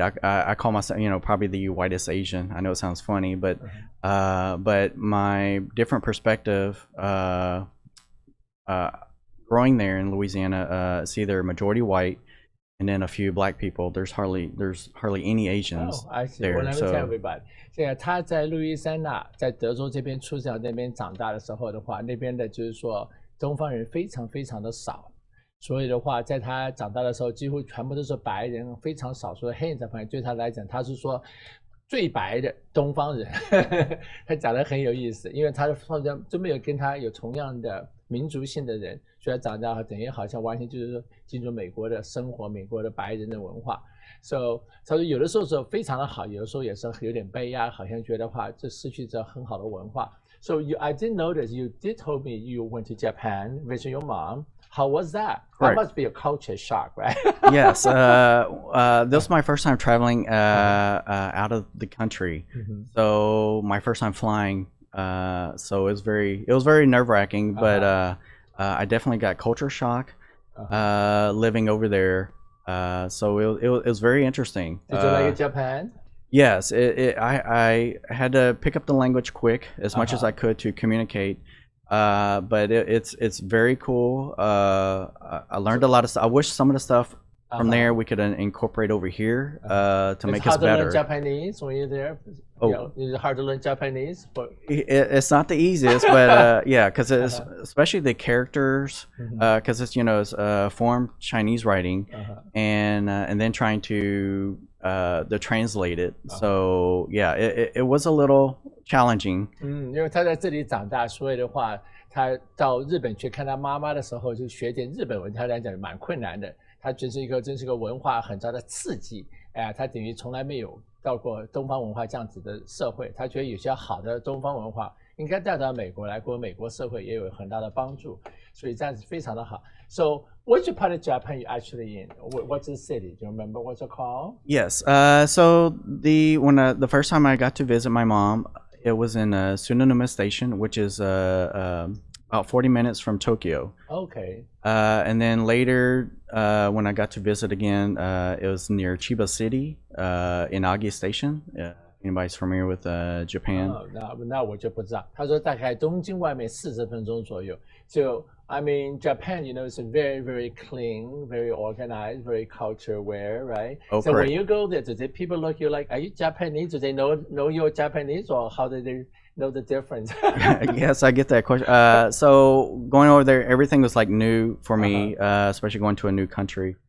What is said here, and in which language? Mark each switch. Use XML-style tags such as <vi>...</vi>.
<en>I call myself, probably the whitest Asian. I know it sounds funny, but my different perspective, growing there in Louisiana, it's either majority white and then a few black people. There's hardly any Asians there. Well, let me tell everybody.</en> <zh>现在他在路易斯安那，在德州这边出生，那边长大的时候的话，那边的就是说东方人非常非常的少。所以的话，在他长大的时候，几乎全部都是白人，非常少数的黑人在旁边。对他来讲，他是说最白的东方人。他讲得很有意思，因为他好像就没有跟他有同样的民族性的人，所以他长大等于好像完全就是说进入美国的生活，美国的白人的文化。 So 他说有的时候是非常的好，有的时候也是有点悲哀，好像觉得话这失去这很好的文化。</zh> <en>So I did notice you did told me you went to Japan visit your mom. How was that? That must be a culture shock, right? Yes. This was my first time traveling out of the country. So my first time flying. So it was very nerve-wracking, but I definitely got culture shock living over there. So it was very interesting. Did you like Japan? Yes. I had to pick up the language quick as much as I could to communicate. But it's very cool. I learned a lot of stuff. I wish some of the stuff from there we could incorporate over here to make us better. It's hard to learn Japanese when you're there. Is it hard to learn Japanese? It's not the easiest, but yeah, because especially the characters, because it's form Chinese writing, and then trying to translate it. So yeah, it was a little challenging.</en> <zh>因为他在这里长大，所以的话，他到日本去看他妈妈的时候，就学点日本文，他来讲蛮困难的。他真是一个文化很大的刺激，哎，他等于从来没有到过东方文化这样子的社会，他觉得有些好的东方文化应该带到美国来，过美国社会也有很大的帮助，所以这样子非常的好。</zh> <en>So, which part of Japan you actually in? What's the city? Do you remember what's it called? Yes. So the first time I got to visit my mom, it was in Sunanuma Station, which is about 40 minutes from Tokyo. Okay. And then later, when I got to visit again, it was near Chiba City, Inagi Station. Anybody's familiar with Japan?</en> <zh>那我就不知道。他说大概东京外面40分钟左右。</zh> <en>So I mean, Japan, you know, is very, very clean, very organized, very culture aware, right? Oh, so correct. when you go there, do they people look you like, are you Japanese? Do they know you're Japanese, or how do they know the difference? Yes, I get that question. So going over there, everything was like new for me, especially going to a new country.</en>